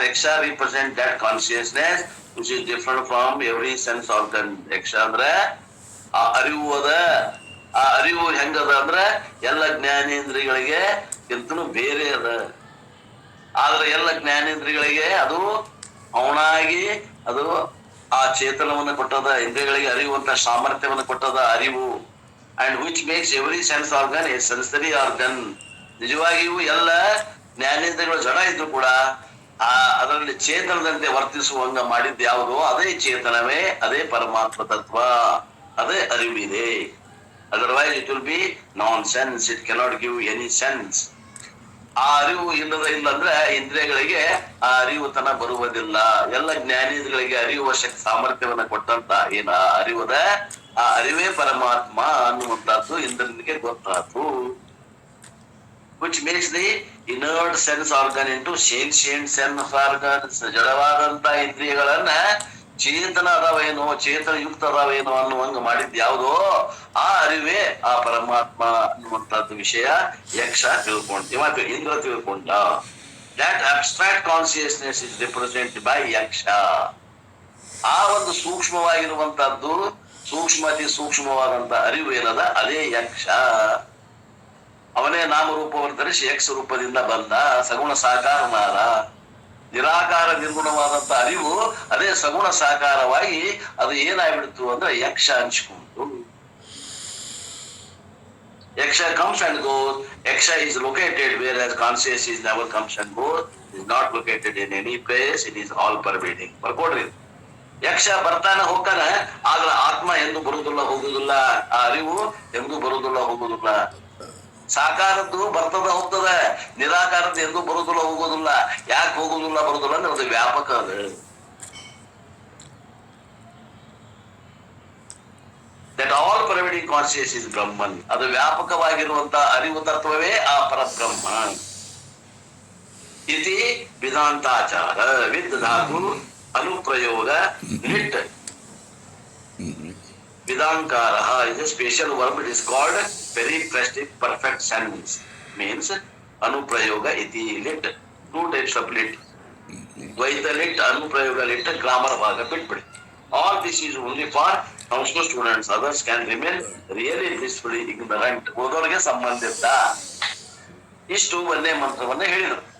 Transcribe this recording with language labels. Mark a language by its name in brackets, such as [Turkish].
[English] Yaksha represent that consciousness which is different from every sense organ. [Kannada] Yaksha ಅಂದ್ರೆ ಆ ಅರಿವು ಅದ. ಆ ಅರಿವು ಹೆಂಗದ ಅಂದ್ರೆ ಎಲ್ಲ ಜ್ಞಾನೇಂದ್ರಿಯಗಳಿಗೆ ಎಂತನೂ ಬೇರೆ ಅದ. ಆದ್ರೆ ಎಲ್ಲ ಜ್ಞಾನೇಂದ್ರಿಯಗಳಿಗೆ ಅದು ಅವನಾಗಿ ಅದು ಆ ಚೇತನವನ್ನು ಕೊಟ್ಟದ, ಇಂದ್ರಿಯಗಳಿಗೆ ಅರಿಯುವಂತ ಸಾಮರ್ಥ್ಯವನ್ನು ಕೊಟ್ಟದ ಅರಿವು. [English] And which makes every sense organ a sensory organ. [Kannada] ನಿಜವಾಗಿಯೂ ಎಲ್ಲ ಜ್ಞಾನೇಂದ್ರಿಯಗಳು ಜಡ ಇದ್ರು ಕೂಡ ಅದರಲ್ಲಿ ಚೇತನದಂತೆ ವರ್ತಿಸುವಂಗ ಮಾಡಿದ್ದು ಯಾವುದೋ ಅದೇ ಚೇತನವೇ, ಅದೇ ಪರಮಾತ್ಮ ತತ್ವ, ಅದೇ ಅರಿವಿದೆ. [English] Otherwise it will be nonsense, it cannot give any sense. [Kannada] ಆ ಅರಿವು ಇಲ್ಲಂದ್ರೆ ಇಂದ್ರಿಯಗಳಿಗೆ ಆ ಅರಿವುತನ ಬರುವುದಿಲ್ಲ. ಎಲ್ಲ ಜ್ಞಾನೇಂದ್ರಿಯಗಳಿಗೆ ಅರಿಯುವ ಶಕ್ತಿ ಸಾಮರ್ಥ್ಯವನ್ನ ಕೊಟ್ಟಂತ ಏನ ಅರಿವುದ, ಆ ಅರಿವೇ ಪರಮಾತ್ಮ ಅನ್ನುವಂತದ್ದು ಇಂದ್ರನಿಗೆ ಗೊತ್ತಾತು. [English] which makes the inert sense organ into sentient sense organs. [Kannada] ಜಡವಾದಂತ ಇಂದ್ರಿಯಗಳನ್ನ ಚೇತನ ಅದಾವೇನೋ, ಚೇತನ ಯುಕ್ತ ಅದಾವೇನೋ ಅನ್ನುವಂಗ ಮಾಡಿದ್ ಯಾವುದೋ ಆ ಅರಿವೇ ಆ ಪರಮಾತ್ಮ ಅನ್ನುವಂತದ್ದು ವಿಷಯ ಯಕ್ಷ ತಿಳ್ಕೊಂಡ, ಇಂದ್ರ ತಿಳ್ಕೊಂಡ. [English] that abstract consciousness is represented by Yaksha. [Kannada] ಆ ಒಂದು ಸೂಕ್ಷ್ಮವಾಗಿರುವಂತದ್ದು, ಸೂಕ್ಷ್ಮತಿ ಸೂಕ್ಷ್ಮವಾದಂತ ಅರಿವು ಏನದ ಅದೇ ಯಕ್ಷ. ಅವನೇ ನಾಮರೂಪವನ್ನು ಧರಿಸಿ ಯಕ್ಷ ರೂಪದಿಂದ ಬಂದ, ಸಗುಣ ಸಾಕಾರನಾದ. ನಿರಾಕಾರ ನಿರ್ಗುಣವಾದಂತ ಅರಿವು ಅದೇ ಸಗುಣ ಸಾಕಾರವಾಗಿ ಅದು ಏನಾಗ್ಬಿಡ್ತು ಅಂದ್ರೆ ಯಕ್ಷ ಹಂಚ್ಕೊಂಡು. [English] Yaksha comes and goes. Yaksha is located whereas conscious is never comes and goes. It is not located in any place. It is all pervading. [Kannada] ಬರ್ಕೊಡ್ರಿ, ಯಕ್ಷ ಬರ್ತಾನೆ ಹೋಗ್ತಾನೆ, ಆದ್ರೆ ಆತ್ಮ ಎಂದು ಬರುವುದಿಲ್ಲ ಹೋಗುದಿಲ್ಲ, ಆ ಅರಿವು ಎಂದು ಬರುವುದಿಲ್ಲ ಹೋಗುದಿಲ್ಲ. ಸಾಕಾರದ್ದು ಬರ್ತದ ಹೋಗ್ತದ, ನಿರಾಕಾರದ್ದು ಎಂದು ಬರುದಿಲ್ಲ ಹೋಗೋದಿಲ್ಲ. ಯಾಕೆ ಹೋಗುದಿಲ್ಲ ಬರುದಿಲ್ಲ ಅಂದ್ರೆ ಅದು ವ್ಯಾಪಕ ಅದ. [English] that all pervading conscious is [Kannada] ಬ್ರಹ್ಮನ್. ಅದು ವ್ಯಾಪಕವಾಗಿರುವಂತ ಅರಿವು ತತ್ವವೇ ಆ ಪರಬ್ರಹ್ಮ. [Sanskrit] ಇತಿ ವೇದಾಂತಾಚಾರ ವಿದ್ ಧಾತು ಅನುಪ್ರಯೋಗ lit [English] Vidankara is a special verb. It is called periphrastic perfect sentence. Means anuprayoga iti lit. Two types of lit. Dvaita lit, anuprayoga lit, grammar [Kannada] bhaga bitbidi. [English] All this is only for Sanskrit students. Others can remain really blissfully ignorant. [Kannada] ಓದೋರಿಗೆ ಸಂಬಂಧಿತ ಇಷ್ಟು ಒಂದೇ ಮಂತ್ರವನ್ನ ಹೇಳಿದರು.